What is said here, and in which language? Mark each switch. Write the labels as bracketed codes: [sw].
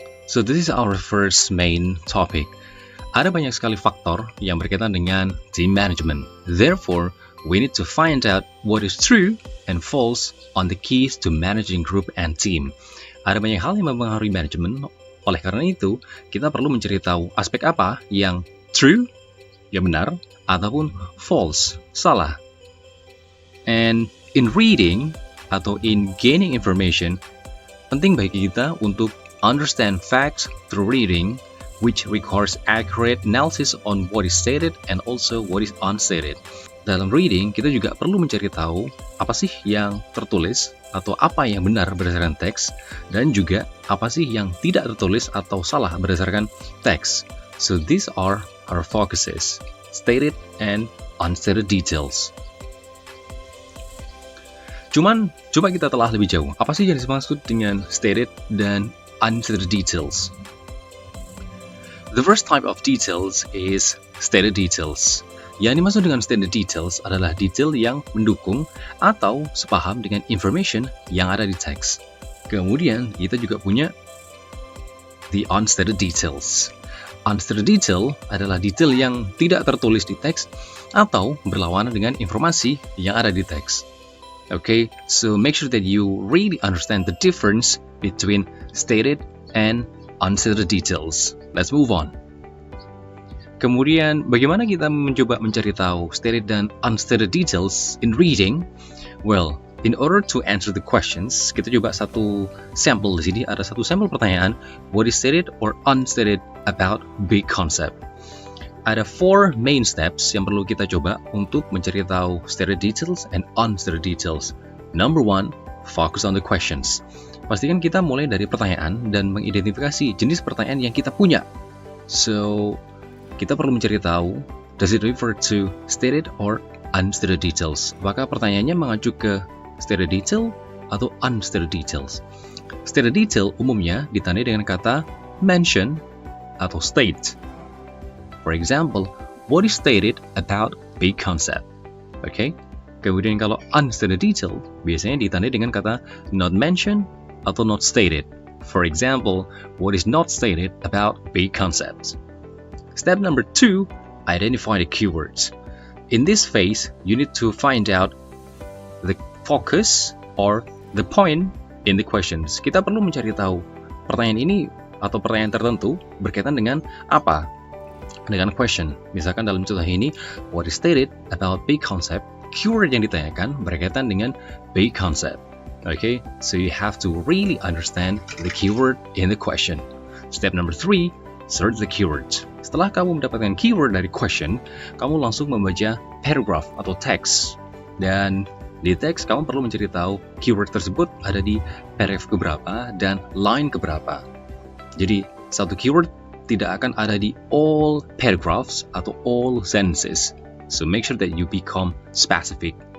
[en] So this is our first main topic. [id] Ada banyak sekali faktor yang berkaitan dengan team management. [en] Therefore, we need to find out what is true and false on the keys to managing group and team. [id] Ada banyak hal yang mempengaruhi manajemen. Oleh karena itu, kita perlu mencari tahu aspek apa yang true, yang benar, ataupun false, salah. [en] And in reading atau in gaining information, [id] penting bagi kita untuk [en] understand facts through reading, which requires accurate analysis on what is stated and also what is unstated. [id] Dalam reading, kita juga perlu mencari tahu apa sih yang tertulis atau apa yang benar berdasarkan teks, dan juga apa sih yang tidak tertulis atau salah berdasarkan teks. [en] So these are our focuses, stated and unstated details. [id] Cuman, coba kita telah lebih jauh. Apa sih yang dimaksud dengan stated dan unstated details? [en] The first type of details is stated details. [id] Yang dimaksud dengan stated details adalah detail yang mendukung atau sepaham dengan information yang ada di teks. Kemudian, kita juga punya the unstated details. Unstated detail adalah detail yang tidak tertulis di teks atau berlawanan dengan informasi yang ada di teks. [en] Okay, so make sure that you really understand the difference between stated and unstated details. Let's move on. [id] Kemudian, bagaimana kita mencoba mencari tahu stated dan unstated details in reading? [en] Well, in order to answer the questions, [id] kita coba satu sampel di sini. Ada satu sampel pertanyaan, [en] what is stated or unstated about big concept? [id] Ada 4 main steps yang perlu kita coba untuk mencari tahu stated details and unstated details. [en] Number 1, focus on the questions. [id] Pastikan kita mulai dari pertanyaan dan mengidentifikasi jenis pertanyaan yang kita punya. [en] So, [id] kita perlu mencari tahu, [en] does it refer to stated or unstated details? [id] Apakah pertanyaannya mengacu ke stated detail atau unstated details? Stated detail umumnya ditandai dengan kata mention atau state. [en] For example, what is stated about big concept? Okay. [id] Kemudian kalau unstated detail biasanya ditandai dengan kata not mentioned atau not stated. [en] For example, what is not stated about big concepts? Step number 2, identify the keywords. In this phase, you need to find out the focus or the point in the questions. [id] Kita perlu mencari tahu pertanyaan ini atau pertanyaan tertentu berkaitan dengan apa? Dengan question. Misalkan dalam contoh ini, [en] what is stated about big concept? [id] Keyword yang ditanyakan berkaitan dengan big concept. [en] Okay, so you have to really understand the keyword in the question. Step number 3, search the keywords. [id] Setelah kamu mendapatkan keyword dari question, kamu langsung membaca paragraph atau teks. Dan di teks kamu perlu mencari tahu keyword tersebut ada di paragraph keberapa dan line keberapa. Jadi satu keyword tidak akan ada di all paragraphs atau all sentences. [en] So make sure that you become specific.